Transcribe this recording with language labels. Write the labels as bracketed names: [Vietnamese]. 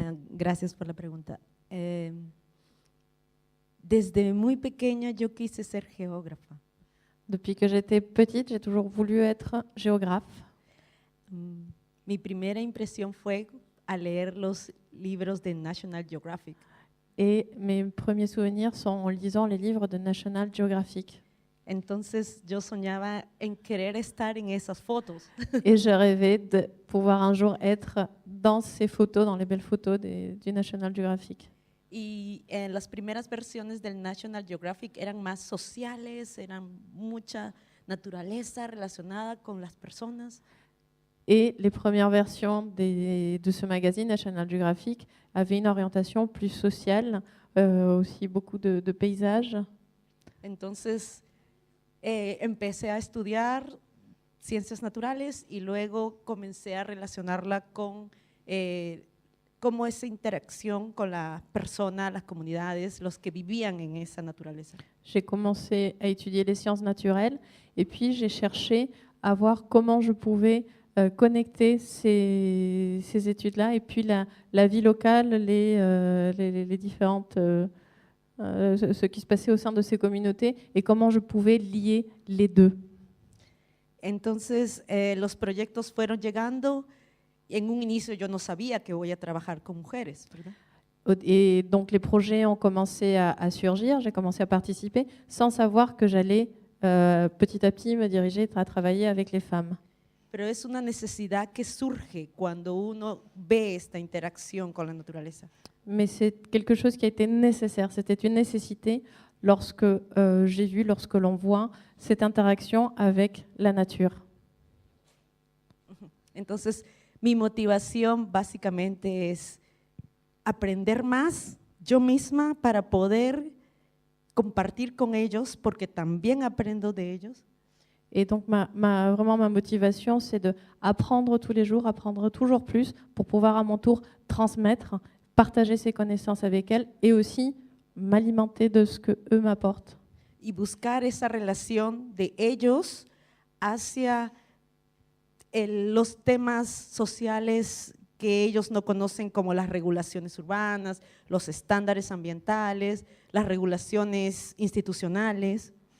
[Spanish] Gracias por la pregunta. Desde muy pequeña yo quise ser geógrafa. [French] Depuis que j'étais petite, j'ai toujours voulu être géographe. [Spanish] Mi primera impresión fue a leer los libros de National Geographic. [French] Et mes premiers souvenirs sont en lisant les livres de National Geographic. [Spanish] Entonces yo soñaba en querer estar en esas fotos. [French] Et je rêvais de pouvoir un jour être dans ces photos, dans les belles photos du National Geographic. [Spanish] Y en las primeras versiones del National Geographic eran más sociales, eran mucha naturaleza relacionada con las personas. [French] Et les premières versions de ce magazine National Geographic avaient une orientation plus sociale, aussi beaucoup de paysages. [Spanish] Entonces empecé a estudiar ciencias naturales y luego comencé a relacionarla con cómo esa interacción con la persona, las comunidades, los que vivían en esa naturaleza. [French] J'ai commencé à étudier les sciences naturelles et puis j'ai cherché à voir comment je pouvais connecter ces études-là et puis la vie locale, les différentes, ce qui se passait au sein de ces communautés et comment je pouvais lier les deux. [Spanish] Entonces los proyectos fueron llegando. En un inicio yo no sabía que voy a trabajar con mujeres, ¿verdad? [French] Et donc les projets ont commencé à surgir, j'ai commencé à participer sans savoir que j'allais petit à petit me diriger à travailler avec les femmes. [Spanish] Pero es una necesidad que surge cuando uno ve esta interacción con la naturaleza. [French] Mais c'est quelque chose qui a été nécessaire, c'était une nécessité lorsque j'ai vu, lorsque l'on voit cette interaction avec la nature. [Spanish] Entonces, mi motivación básicamente es aprender más yo misma para poder compartir con ellos, porque también aprendo de ellos. [French] Et donc, vraiment, ma motivation, c'est d'apprendre tous les jours, apprendre toujours plus pour pouvoir à mon tour transmettre, partager ces connaissances avec elles et aussi m'alimenter de ce que eux m'apportent. [Spanish] y buscar esa relación de ellos hacia los temas sociales que ellos no conocen, como las regulaciones urbanas, los estándares ambientales, las regulaciones institucionales.